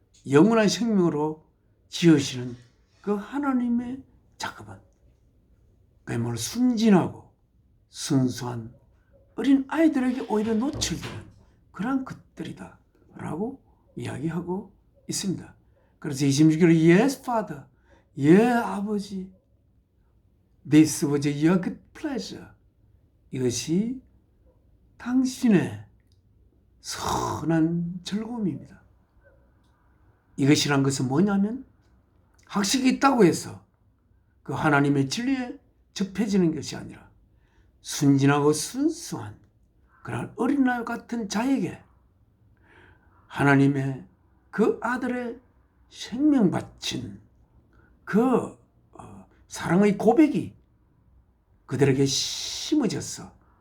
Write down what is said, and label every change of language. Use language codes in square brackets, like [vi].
[ko] 영원한 생명으로 지으시는 그 하나님의 작업은 그야말로 순진하고 순수한 어린 아이들에게 오히려 노출되는 그런 것들이다 라고 이야기하고 있습니다. 그래서 26절에 [en] Yes, Father, [ko] 예 아버지, [en] This was your good pleasure. [ko] 이것이 당신의 선한 즐거움입니다. 이것이란 것은 뭐냐면 학식이 있다고 해서 그 하나님의 진리에 접해지는 것이 아니라 순진하고 순수한 그런 어린아이 같은 자에게 하나님의 그 아들의 생명 바친 그 사랑의 고백이 그들에게 심어져서